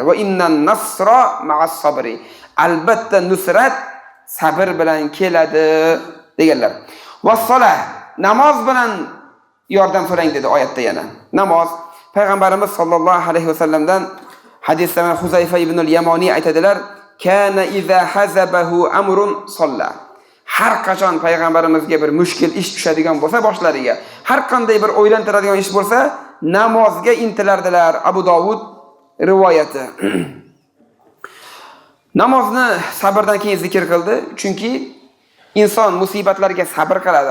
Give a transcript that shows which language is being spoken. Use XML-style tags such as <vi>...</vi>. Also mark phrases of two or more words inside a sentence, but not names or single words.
<ar>وإن النصر مع الصبر.</ar> <uz>Albatta nusrat sabr bilan keladi deganlar.</uz> <ar>والصلاة,</ar> <uz>namoz bilan yordam so'rang dedi oyatda yana. Namoz Payg'ambarimiz</uz> <ar>صلى الله عليه وسلم</ar> <uz>hadisda Huzayfa ibn al-Yamani aytadilar:</uz> <ar>"كان إذا حزبه أمر صلى."</ar> <uz>Har qachon payg'ambarimizga bir mushkil ish tushadigan bo'lsa boshlariga, har qanday bir o'ylantiradigan ish bo'lsa, namozga intilardilar. Abu Dovud rivoyati. Namozni sabrdan keyin zikr qildi, chunki inson musibatlarga sabr qiladi.</uz>